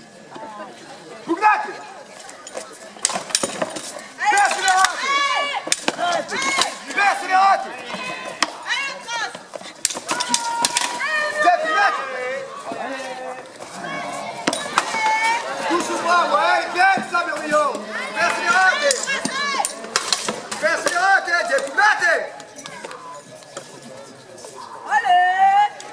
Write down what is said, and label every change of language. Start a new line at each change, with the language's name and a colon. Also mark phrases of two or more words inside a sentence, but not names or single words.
Latin: Pugnate! Perseverate! Perseverate!
French: Allez, le trace!
Latin: Pugnate!
French: Touche au bras, ouais, bien ça,
Latin: Murmillo! Perseverate! Perseverate! Pugnate!
French: Allez!